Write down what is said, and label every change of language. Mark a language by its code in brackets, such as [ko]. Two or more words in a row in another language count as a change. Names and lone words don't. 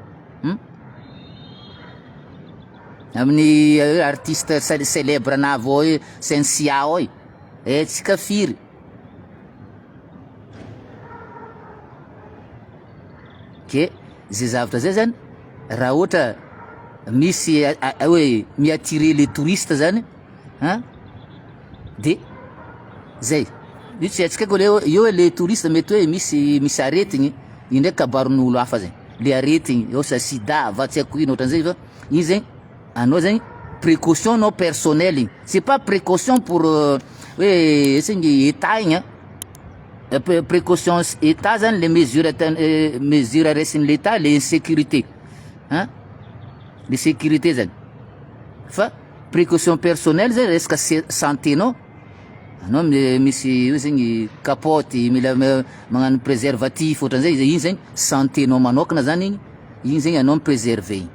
[mg] Amin'ny [fr] artiste célèbre [mg] na avao io Sensia io. Tsika firy. Ke zay zavatra zay zany raha ohatra misy hoe mi-attirer [fr] les touristes [mg] zany, de zay io tsy atsika ko io le touriste mety hoe misy aretigny io ndraiky kabaron'olo hafa zay le aretigny osa sida va tsy haiko ino ohatran'izay fa iny zany anao zany [fr] précaution non personnel [mg] igny, [fr] c'est pas précaution pour [mg] hoe esiny état igny [fr] précaution état [mg] zany le mesure resin'ny l'état le insécurité, le sécurité zany. Fa [fr] précaution personnelle [mg] zay resaka santénao, anao misy io zegny kapoty mila magnano préservatif ohatran'izay iny zany santénao manokana zany igny zany anao mipréserver igny.